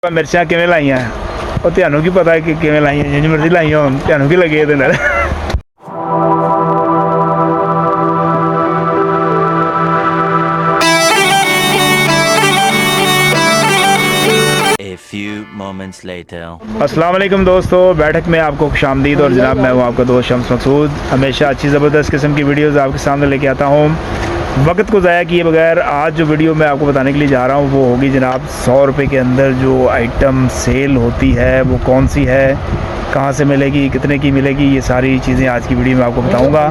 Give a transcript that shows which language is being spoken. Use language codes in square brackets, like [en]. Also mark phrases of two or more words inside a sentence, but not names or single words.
[pa] ਮਿਰਚਾਂ ਕਿਵੇਂ ਲਾਈਆਂ ਔਰ ਤੁਹਾਨੂੰ ਕੀ ਪਤਾ ਹੈ ਕਿ ਕਿਵੇਂ ਲਾਈਆਂ ਜਿੰਜ ਮਰਜ਼ੀ ਲਾਈਆਂ ਹੋਣ ਤੁਹਾਨੂੰ ਕੀ ਲੱਗੇ ਇਹਦੇ ਨਾਲ। [en] A few moments later. [ur] السلام علیکم دوستوں، بیٹھک میں آپ کو خوش آمدید۔ اور جناب میں ہوں آپ کا دوست شمس مقصود. ہمیشہ اچھی زبردست قسم کی ویڈیوز آپ کے سامنے لے کے آتا ہوں، وقت کو ضائع کیے بغیر. آج جو ویڈیو میں آپ کو بتانے کے لیے جا رہا ہوں وہ ہوگی جناب 100 روپے کے اندر جو آئٹم سیل ہوتی ہے وہ کون سی ہے، کہاں سے ملے گی، کتنے کی ملے گی، یہ ساری چیزیں آج کی ویڈیو میں آپ کو بتاؤں گا.